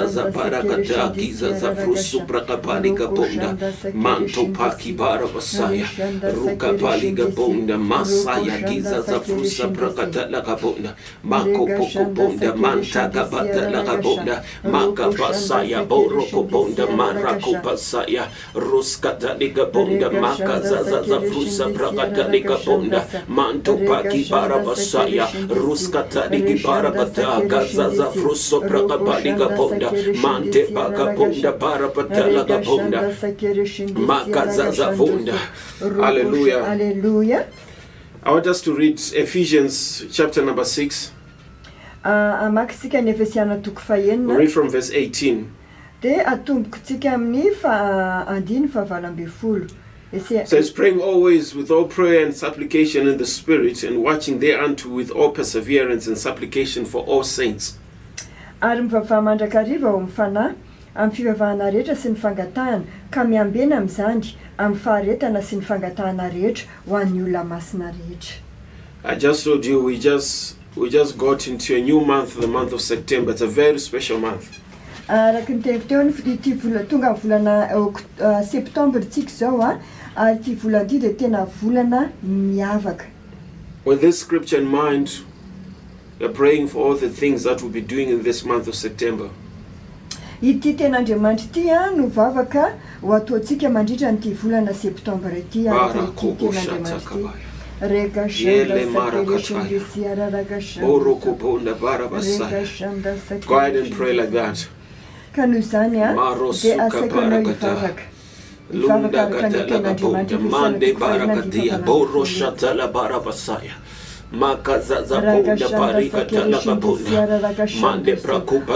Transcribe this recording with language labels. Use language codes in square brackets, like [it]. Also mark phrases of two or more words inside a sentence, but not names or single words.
[en] za parakata giza za frusu prakapali kaponda manto paki bara basaya ruka pali kaponda masaya giza za frusa prakatala kaponda mako poko ponda manta kapata la kaponda makapasaya boroko ponda marako pasaya ruskata liga bonda makazaza za frusa prakata liga bonda manto paki bara pasaya ruskata ligi bara pata gazaza fruso prakapa liga bonda mante paka bonda bara pata liga bonda makazaza bonda. Hallelujah. Hallelujah. I want us to read Ephesians chapter number 6. [mg] Amaksika ny Efesiana toko fahenina. [en] Read from verse 18. [mg] De atombokontsika amin'ny andiny fahavalambin'ny folo. [en] Says, praying always with all prayer and supplication in the Spirit, and watching thereunto with all perseverance and supplication for all saints. [mg] Ary mivavaha mandrakariva ao amin'ny fanahy amin'ny fivavahana rehetra sy ny fangatahana ka miambena amin'izany amin'ny faharetana sy ny fangatahana rehetra ho an'ny olona masina rehetra. [en] I just told you we just got into a new month, the month of September. It's a very special month. [mg] Araka ny teko teo ity tonga volana septembre tsika zao ary ity volana ity dia tena volana miavaka. [en] With this scripture in mind, you're praying for all the things that we'll be doing in this month of September. [mg] Ity ten'Andriamanitra ity no vavaka ho ataontsika mandritra nyity volana septembre ity araka ity ten'Andriamanitra ity. Reka shanda [en] Go ahead and pray like that. Lunda katala bonda mande barakatia boro shatala barabasaya makazaza bonda parikatala bonda mande prakupas